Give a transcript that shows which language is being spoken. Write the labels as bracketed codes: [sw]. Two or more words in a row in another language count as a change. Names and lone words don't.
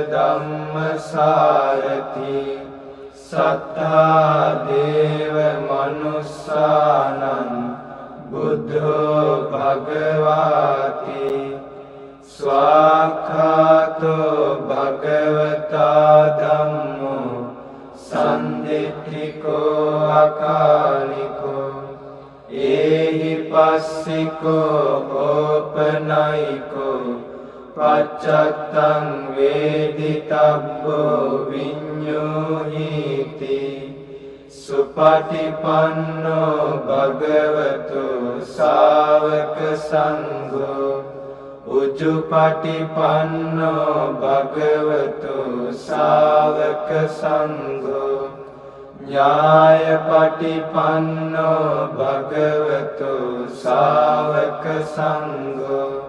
[pi] ධම්මසාරති සත්තා දේව මනුස්සානං බුද්ධෝ භගවාති ස්වාක්ඛාතෝ භගවතා ධම්මෝ සම්දිට්ඨිකෝ අකාලිකෝ ඒහි පස්සිකෝ ඕපනයිකෝ පච්චත්තං වේදිතබ්බෝ විඤ්ඤෝහිති සුපටිපන්නෝ භගවතු ශාවක සංඝෝ උජුපටිපන්නෝ භගවතු ශාවක සංඝෝ ඥායපටිපන්නෝ භගවතු ශාවක සංඝෝ